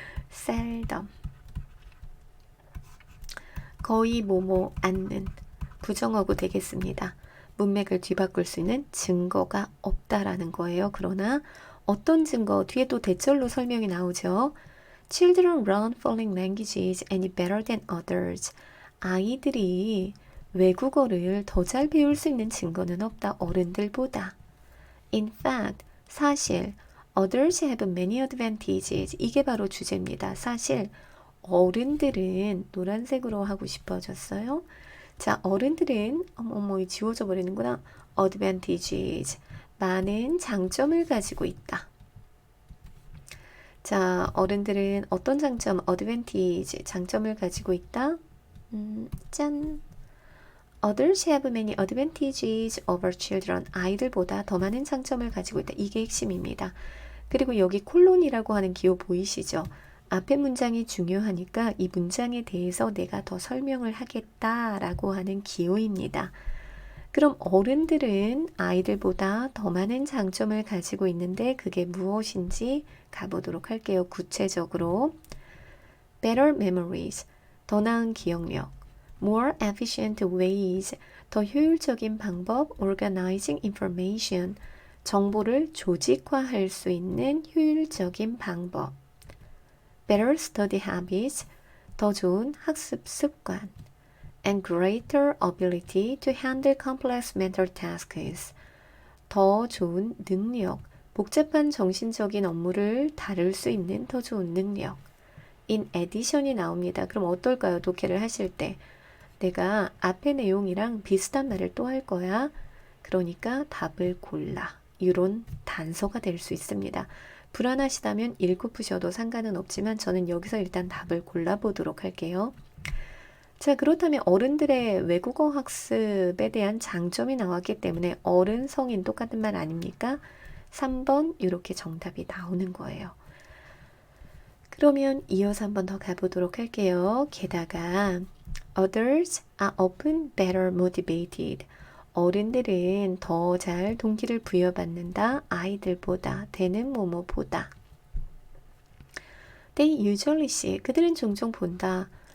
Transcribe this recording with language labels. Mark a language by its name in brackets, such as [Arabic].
[English] seldom. [Korean] 거의 뭐뭐 않는 부정어구 되겠습니다. 문맥을 뒤바꿀 수 있는 증거가 없다라는 거예요. 그러나 어떤 증거, 뒤에 또 대절로 설명이 나오죠. [English] Children learn foreign languages any better than others. [Korean] 아이들이 외국어를 더 잘 배울 수 있는 증거는 없다. 어른들보다. [English] In fact, [Korean] 사실 [English] others have many advantages. [Korean] 이게 바로 주제입니다. 사실 어른들은 노란색으로 하고 싶어졌어요. 자, 어른들은 지워져 버리는구나. [English] advantages. [Korean] 많은 장점을 가지고 있다. 자, 어른들은 어떤 장점, advantage, 장점을 가지고 있다? 짠! [English] Others have many advantages over children. [Korean] 아이들보다 더 많은 장점을 가지고 있다. 이게 핵심입니다. 그리고 여기 콜론이라고 하는 기호 보이시죠? 앞에 문장이 중요하니까 이 문장에 대해서 내가 더 설명을 하겠다라고 하는 기호입니다. 그럼 어른들은 아이들보다 더 많은 장점을 가지고 있는데 그게 무엇인지 가보도록 할게요. 구체적으로 [English] better memories, [Korean] 더 나은 기억력, [English] more efficient ways, [Korean] 더 효율적인 방법, [English] organizing information, [Korean] 정보를 조직화할 수 있는 효율적인 방법, [English] better study habits, [Korean] 더 좋은 학습 습관, [English] and greater ability to handle complex mental tasks. [Korean] 더 좋은 능력, 복잡한 정신적인 업무를 다룰 수 있는 더 좋은 능력. in addition이 나옵니다. 그럼 어떨까요? 독해를 하실 때. 내가 앞의 내용이랑 비슷한 말을 또 할 거야. 그러니까 답을 골라. 이런 단서가 될 수 있습니다. 불안하시다면 읽고 푸셔도 상관은 없지만 저는 여기서 일단 답을 골라보도록 할게요. 자, 그렇다면 어른들의 외국어 학습에 대한 장점이 나왔기 때문에 어른, 성인 똑같은 말 아닙니까? 3번 이렇게 정답이 나오는 거예요. 그러면 이어서 한 번 더 가보도록 할게요. 게다가 [English] others are often better motivated. [Korean] 어른들은 더 잘 동기를 부여받는다. 아이들보다, 되는 뭐뭐보다. [English] They usually see, [Korean] 그들은 종종 본다.